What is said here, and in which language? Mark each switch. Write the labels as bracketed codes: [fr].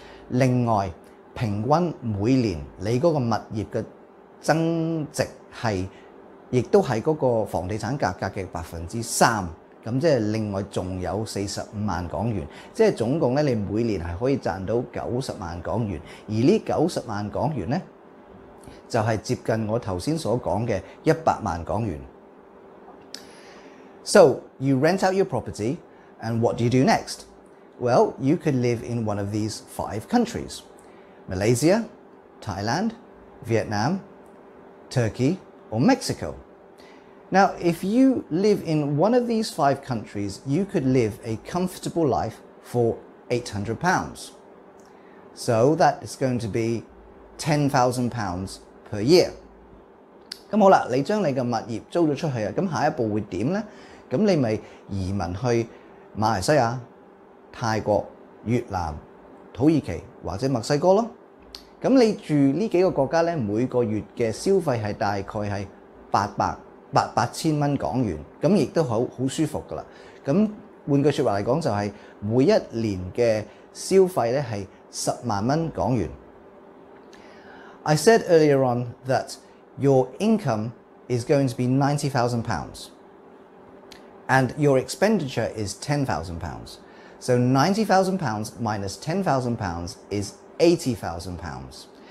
[yue] 另外，平均每年你嗰個物業嘅增值亦都係嗰個房地產價格嘅3%。咁即係另外仲有45萬港元，即係總共咧，你每年係可以賺到90萬港元，而呢90萬港元咧，就係接近我頭先所講嘅100萬港元。 [en] So you rent out your property, and what do you do next? Well, you could live in one of these 5 countries: Malaysia, Thailand, Vietnam, Turkey, or Mexico. Now, if you live in one of these 5 countries, you could live a comfortable life for £800. So that is going to be £10,000 per year. [yue] 咁好啦，你將你嘅物業租咗出去啊，咁下一步會點呢？咁你咪移民去馬來西亞、泰國、越南、土耳其或者墨西哥咯。咁你住呢幾個國家咧，每個月嘅消費係大概係8000蚊港元，咁亦都好舒服噶啦。咁換句説話嚟講，就係每一年嘅消費咧係10萬蚊港元。 [en] I said earlier on that your income is going to be £90,000 and your expenditure is £10,000. So £90,000 minus £10,000 is £80,000.